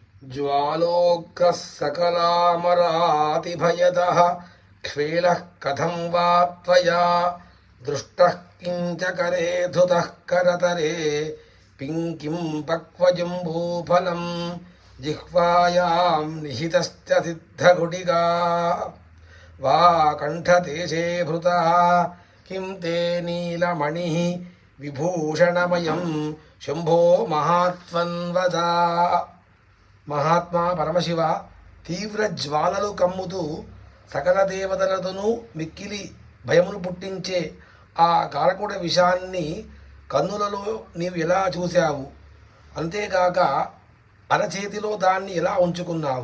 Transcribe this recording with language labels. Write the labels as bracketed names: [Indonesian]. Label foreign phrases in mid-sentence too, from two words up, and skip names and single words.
[Sanskrit] ज्वालोग्रः सकलामरातिभयदः क्ष्वेलः कथं वा त्वया दृष्टः किञ्च करे धुतः करतरे पिङ्किं पक्वजम्बूफलं जिह्वायां निहितश्च सिद्धगुडिगा वा कण्ठदेशे भृतः किं ते नीलमणिः विभूषणमयं शम्भो महात्मन् वद. [Telugu] మహాత్మా పరమశివ, తీవ్ర జ్వాలలు కమ్ముతూ సకల దేవతలతోనూ మిక్కిలి భయమును పుట్టించే ఆ కాలకూట విషాన్ని కన్నులలో నీవు ఎలా చూశావు? అంతేగాక అరచేతిలో దాన్ని ఎలా ఉంచుకున్నావు?